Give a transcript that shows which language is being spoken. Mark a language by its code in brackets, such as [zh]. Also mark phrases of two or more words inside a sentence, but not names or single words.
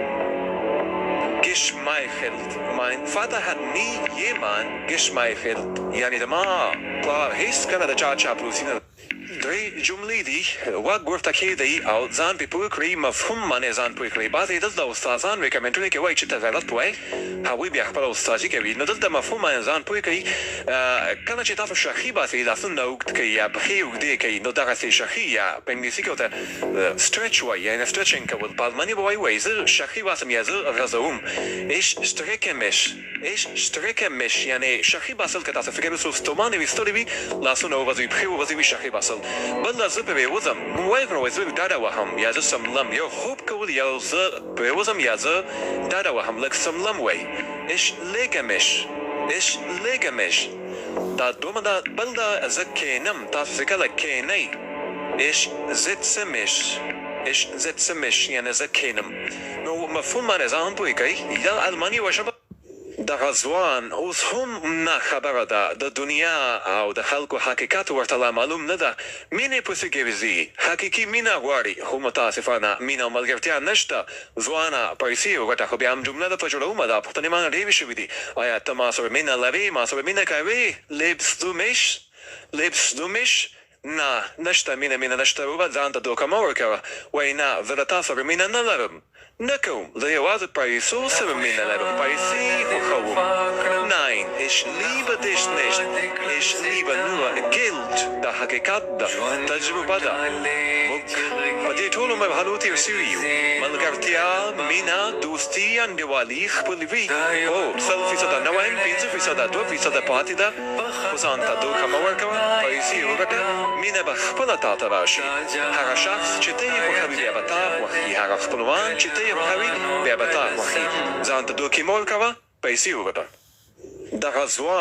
[de] geschmeichelt mein Vater hat nie jemand geschmeichelt [ps] یعنی د ما پلار هېڅکله د چا چاپلوسي نه درې جملې دي غوږ ورته کښېږدئ او ځان پرې پوه کړئ مفهوم باندې ځان پوه کړئ بعضې دلته استادان وایي کمنټونه کې وایي چې ته غلط وایې هغوی بیا خپله استادي کوي نو دلته مفهوم باندې ځان پوه کړئ کله چې تاسو شخي باسئ لاسونه اوږد کړئ یا پښې اوږدې کړئ نو دغسې شخي یا په انګلیسي کې ورته سټرچ وایي یعنې سټرچینګ کول په الماني به وایي زه شخي باسم یا زه غځوم ich [de] strecke mich [ps] یعنې شخي باسل که تاسو فکر وسو ستومانې وي ستړي وي لاسونه وغځوئ پښې وغځوئ شخي باسل بله زه پرې وځم وایي کړم زه ډډه وهم یا زه سملم یو خوب کول یا زه پرې وځم یا زه ډډه وهم لږ سملم وایي ich [de] lege mich [ps] دا دومه ده بل ده زه کښېنم تاسو چې کله کښېنئ [de] ich setze mich [ps] یعنې زه کښېنم نو مفهوم باندې ځان پوه کوئ یا الماني یوه ژبه دغه ځوان اوس هم نه خبره ده د دنیا او د خلکو حقیقت ورته لا معلوم نه ده مینې پسې ګرځي حقیقي مینه غواړي خو متاسفانه مینه او ملګرتیا نشته ځوانه پیسې وګټه خو بیا هم جمله ده په جوړومه ده پوښتنې مانه ډېرې شوي دي آیا ته ما سره مینه لرې ما سره مینه کوې [de] lebst du mich [ps] نه نشته مینه نشته وبه ځان ته دوکه مه ورکوه وایي نه زه له تا سره مینه نه لرم نه کوم زه یوازې پیسو سره مینه لرم پیسې خوښوم [de] nein ich liebe dich nicht ich liebe nur Geld [ps] دا حقیقت ده تجربه ده موږ په دې ټولو مرحلو تېر سوي یو ملګرتیا مینه دوستي انډیوالي خپلوي هو 100% نه وایم 5% 2% پاتې ده خو ځان ته دوکه مه ورکوه پیسې وګټه مینه به خپله تا ته راشي هغه شخص چې ته یې خوښوي بیا به تا خوښي هغه خپلوان چې ته یې خوښوي بیا به تا خوښي ځان ته دوکې مه ورکوه پیسې وګټه دغه ځوان